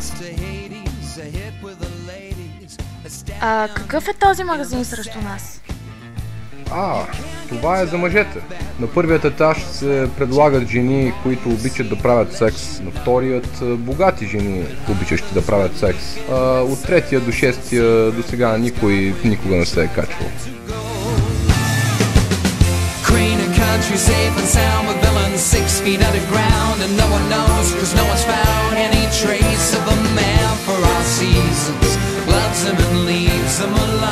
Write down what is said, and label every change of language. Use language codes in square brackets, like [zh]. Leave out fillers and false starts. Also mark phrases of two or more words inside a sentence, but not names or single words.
[bg] Какъв е този магазин срещу нас? Това е за мъжете. На първият етаж се предлагат жени, които обичат да правят секс. На вторият богати жени, обичащи да правят секс. От третия до 6-тия до сега никой никога не се е качвал. [en] Country safe and sound with villains 6 feet underground, and no one knows cause no one's found any trace of a man for all seasons. Loves them and leaves them alone.